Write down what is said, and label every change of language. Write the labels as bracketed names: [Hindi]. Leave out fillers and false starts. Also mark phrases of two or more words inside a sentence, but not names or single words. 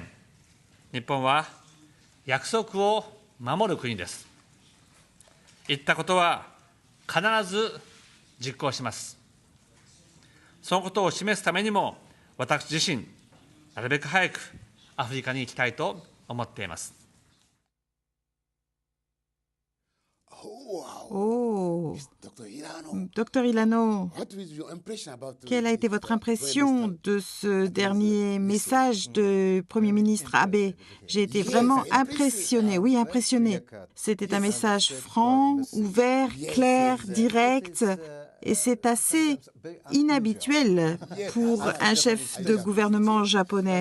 [Japanese] 日本は約束を守る国です。言ったことは必ず実行します。そのことを示すためにも私自身、なるべく早くアフリカに行きたいと思っています。 [French] Oh, Docteur Ilano, quelle a été votre impression de ce dernier message du Premier ministre Abe? J'ai été vraiment impressionné, oui, impressionné. C'était un message franc, ouvert, clair, direct, et c'est assez inhabituel pour un chef de gouvernement japonais.